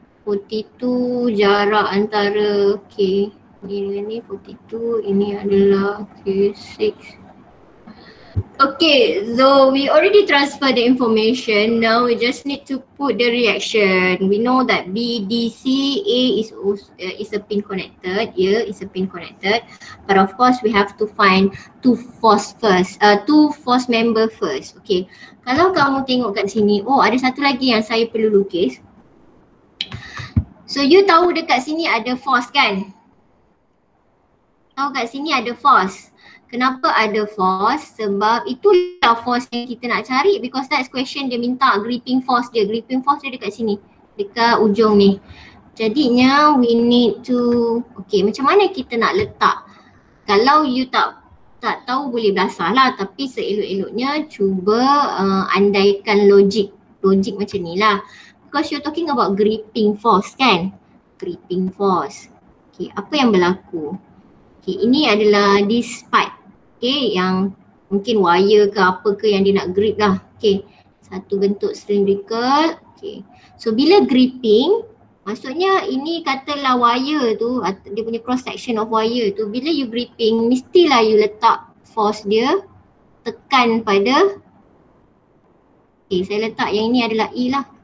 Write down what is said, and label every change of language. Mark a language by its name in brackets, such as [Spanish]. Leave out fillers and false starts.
[Malay] 42 jarak antara, okay, ni dengan ni 42, ini adalah okay, 6. [English] Okay, so we already transfer the information. Now we just need to put the reaction. We know that BDCA is a pin connected. Here is a pin connected. But of course we have to find two force member first. [Malay] Okay, kalau kamu tengok kat sini, oh ada satu lagi yang saya perlu lukis. So you tahu dekat sini ada force kan? Tahu kat sini ada force. Kenapa ada force? Sebab itulah force yang kita nak cari, because next question dia minta gripping force dia. Gripping force dia dekat sini, dekat ujung ni. Jadinya we need to, okay, macam mana kita nak letak? Kalau you tak tahu boleh belasah lah, tapi seelok-eloknya cuba andaikan logik macam ni lah. [English] Because you're talking about gripping force kan? [Malay] Gripping force. Okay, apa yang berlaku? Okay, ini adalah this part. Okay, yang mungkin wire ke apa ke yang dia nak grip lah. Okay, satu bentuk cylindrical. Okay, so bila gripping, maksudnya ini katalah wire tu, dia punya cross section of wire tu, bila you gripping, mestilah you letak force dia tekan pada, okay, saya letak yang ini adalah E lah.